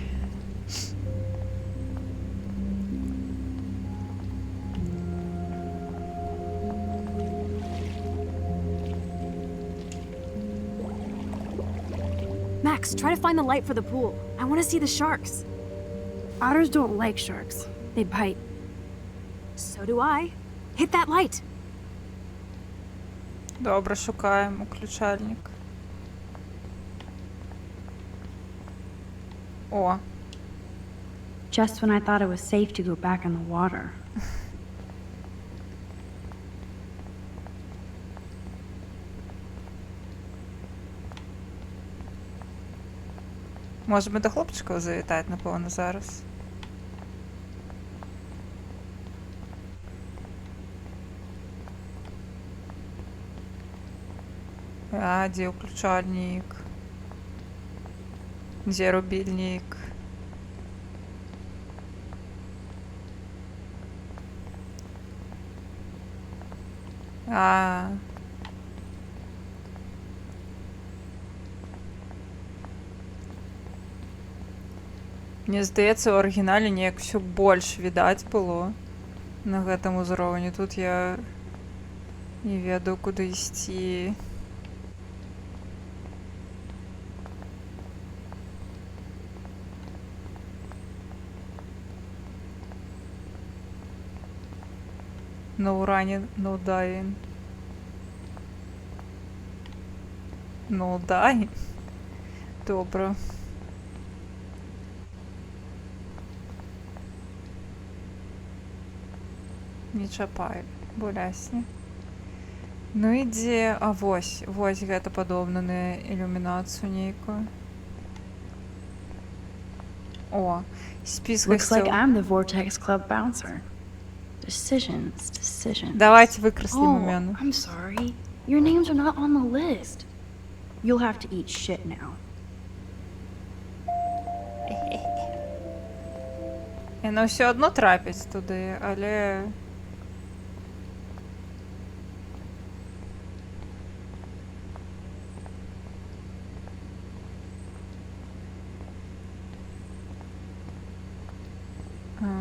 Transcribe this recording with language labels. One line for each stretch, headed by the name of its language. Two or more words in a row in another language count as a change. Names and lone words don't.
English: Max, try to find the light for the pool. I want to see the sharks. Otters don't like sharks. They bite. So do I. Hit that light.
Ukrainian: Добре, шукаємо ключальник. О,
English: Just when I thought it was safe to go back in the water.
Ukrainian: можемо до хлопчиків завітати, напевно, зараз.
Russian: А, где включальник? Где рубильник? А.
Belarusian: Мне здаецца, у арыгінале неяк все больш відаць было на гэтым узроўні. Тут я не ведаю, куды ісці.
English: No running, no dying. No dying?
Belarusian: Добре. Не чапай, болясні. Ну ідзе, а вось гэта падобна на ілюмінацыю нейкую. О, спіс
English: Looks like
Belarusian: гасцёў.
English: I'm the Vortex Club bouncer. Decisions.
Belarusian: Давайте выкраслім
English: Oh,
Belarusian: імёны.
English: I'm sorry. Your names are not on the list. You'll have to eat shit now.
Belarusian: Яна ўсё адно трапіць туды, але... А.